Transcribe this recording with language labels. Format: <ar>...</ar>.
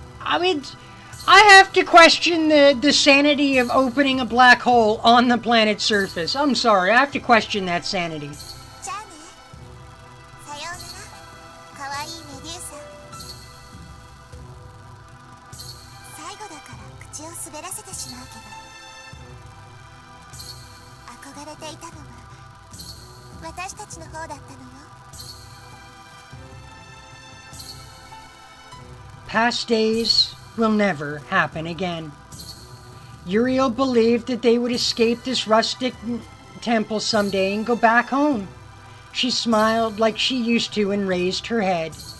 <en>I mean, I have to question the sanity of opening a black hole on the planet's surface. I'm sorry, I have to question that sanity.</en> <ja>じゃあね。さようなら、かわいいメデューサ。最後だから口を滑らせてしまうけど、憧れていたのは私たちの方だったのよ。</ja> <en>Past days will never happen again. Uriel believed that they would escape this rustic temple someday and go back home. She smiled like she used to and raised her head.</en>